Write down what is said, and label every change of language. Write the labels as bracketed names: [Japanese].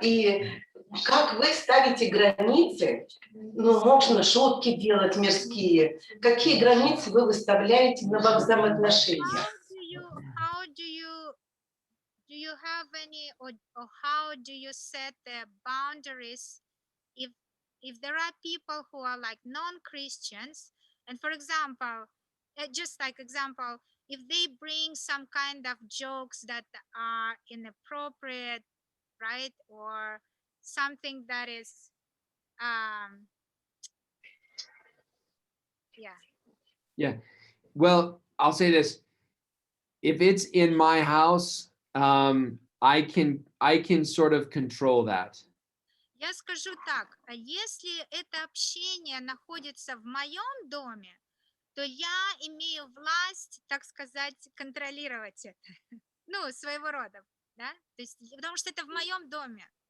[Russian] И как вы ставите границы? Ну, можно шутки делать мирские. Какие границы вы выставляете на взаимоотношениях? [English] Do you have any, or how do you set the boundaries if there are people who are like non-Christians, and for example, just like example, if they bring some kind of jokes that are inappropriate, right, or something that is Yeah. Yeah. Well, I'll say this. If it's in my house, I can sort of control that. [Russian] Я скажу так, а если это общение находится в моем доме, то я имею власть, так сказать, контролировать это. Ну, своего рода, да? То есть, потому что это в моем доме.